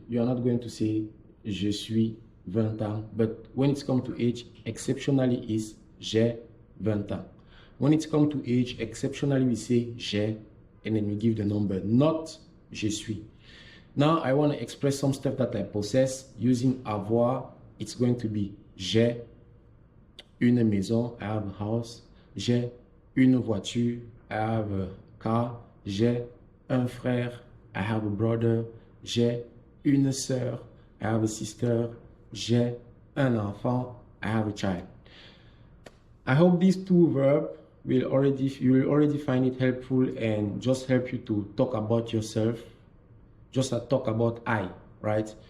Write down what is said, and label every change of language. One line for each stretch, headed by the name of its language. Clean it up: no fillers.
English: You are not going to say
French: je suis 20 ans.
English: But when it's come to age, exceptionally is
French: j'ai 20 ans.
English: When it's come to age, exceptionally we say j'ai, and then we give the number, not
French: je suis.
English: Now I want to express some stuff that I possess using avoir. It's going to be
French: j'ai une maison,
English: I have a house.
French: J'ai une voiture,
English: I have a car.
French: J'ai un frère,
English: I have a brother.
French: J'ai une sœur,
English: I have a sister.
French: J'ai un enfant,
English: I have a child. I hope these two verbs you will already find it helpful and just help you to talk about yourself, just talk about I, right?